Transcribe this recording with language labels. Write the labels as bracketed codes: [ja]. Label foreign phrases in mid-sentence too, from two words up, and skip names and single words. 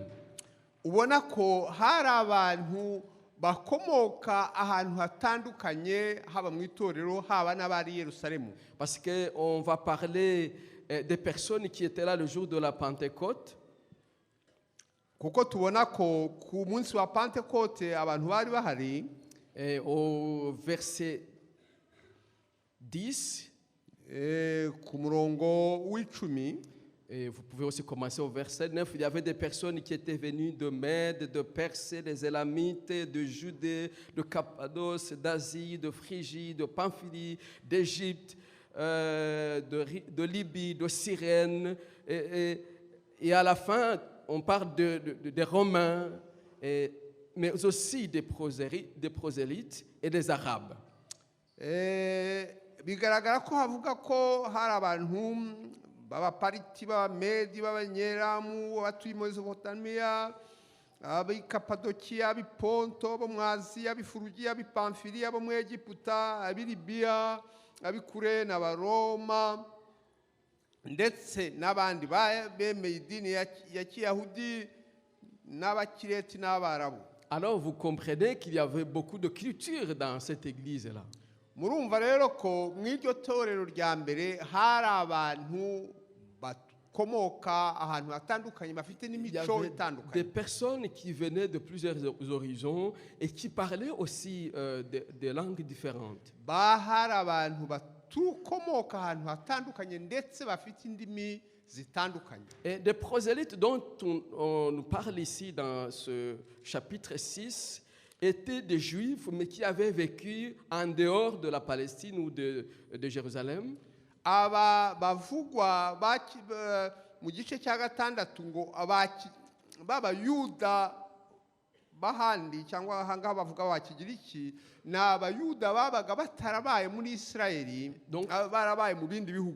[rw] ubona ko hari abantu bakomoka ahantu hatandukanye, haba mu itorero haba n'abari i Yerusalemu. [fr] Parce qu'on va parler des personnes qui étaient là le jour de la Pentecôte. [rw] Kuko tubona ko ku munsi wa Pentekote abantu bari bahari. [fr] Et au verset 10, [rw] Ku murongo w'icumi, [fr] et vous pouvez aussi commencer au verset 9, il y avait des personnes qui étaient venues de Mède, de Perse, des Élamites, de Judée, de Cappadoce, d'Asie, de Phrygie, de Pamphylie, d'Égypte, de Libye, de Cyrène. Et à la fin, on parle des Romains, mais aussi des prosélytes et des Arabes. [rw] bigaragara ko havuga ko hari abantu b'abapariti, b'abamedi, b'abanyeramu, abatuye muri Mesopotamiya, ab'i Kapadokiya, ab'i Ponto, abo mu Aziya, ab'i Furugiya, ab'i Pamfiliya, abo mu Egiputa, ab'i Libiya, ab'i Kurene, Abaroma, ndetse n'abandi bemeye idini ya Kiyahudi n'Abakireti n'Abarabu. [fr] Alors vous comprenez qu'il y avait beaucoup de culture dans cette église-là. [rw] Murumva rero ko mu iryo torero rya mbere hari abantu bakomoka ahantu hatandukanye bafite [fr] Il y [rw] n'imico [fr] avait des [rw] itandukanye. [fr] personnes qui venaient de plusieurs horizons et qui parlaient aussi des langues différentes. [rw] Hari abantu batukomoka ahantu hatandukanye ndetse bafite indimi zitandukanye. [fr] Et des prosélytes dont on nous parle ici dans ce chapitre 6 étaient des juifs, mais qui avaient vécu en dehors de la Palestine ou de Jérusalem. [rw] Aba bavugwa mu gice cya gatandatu ngo b'abayuda bahandi cyangwa ahangaha bavuga bakigiriki, ni abayuda babaga batarabaye muri Isirayeli, barabaye mu bindi bihugu,